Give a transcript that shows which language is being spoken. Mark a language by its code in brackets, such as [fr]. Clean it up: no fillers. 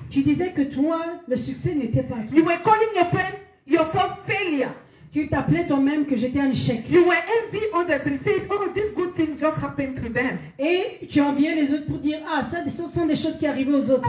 [fr] Tu disais que toi, le succès n'était pas toi. [en] You were calling yourself failure. [fr] Tu t'appelais toi-même que j'étais un échec. [en] You were envy others and said, oh, this good thing just happened to them. [fr] Et tu enviais les autres pour dire, ah, ça, ce sont des choses qui arrivent aux autres.